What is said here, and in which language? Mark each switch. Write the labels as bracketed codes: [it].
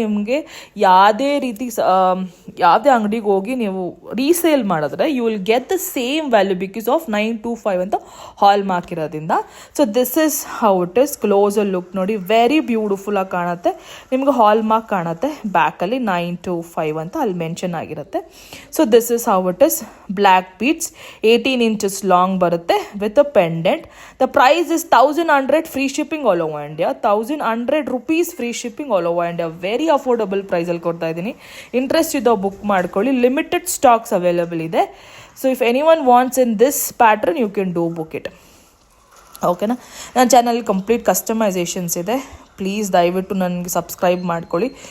[kn] ನಿಮಗೆ ಯಾವುದೇ ರೀತಿ ಯಾವುದೇ ಅಂಗಡಿಗೆ ಹೋಗಿ ನೀವು ರೀಸೇಲ್ ಮಾಡಿದ್ರೆ [en] you will get the same value because of 925 [kn] ಅಂತ ಹಾಲ್ ಮಾರ್ಕ್ ಇರೋದ್ರಿಂದ. [en] So this is how it is. [kn] ಕ್ಲೋಸಲ್ಲಿ look ನೋಡಿ, ವೆರಿ ಬ್ಯೂಟಿಫುಲ್ ಆಗಿ ಕಾಣುತ್ತೆ. ನಿಮಗೆ ಹಾಲ್ ಮಾರ್ಕ್ ಕಾಣುತ್ತೆ ಬ್ಯಾಕಲ್ಲಿ 925 ಅಂತ ಅಲ್ಲಿ ಮೆನ್ಷನ್ ಆಗಿರುತ್ತೆ. [en] So this is how it is. Black beads 18 inches long ಬರುತ್ತೆ with a pendant. The price is 1100 free shipping all over India. 1100 rupees free shipping all over India. [kn] Very affordable ಪ್ರೈಸಲ್ಲಿ ಕೊಡ್ತಾ ಇದ್ದೀನಿ. Interest ಇದ್ದೋ book ಮಾಡ್ಕೊಳ್ಳಿ. Limited stocks available ಇದೆ. [en] So if any one wants in this pattern you can do book it. ಓಕೆನಾ. [kn] ನನ್ನ channel complete customisations ಇದೆ. Please ದಯವಿಟ್ಟು ನನಗೆ ಸಬ್ಸ್ಕ್ರೈಬ್ ಮಾಡ್ಕೊಳ್ಳಿ.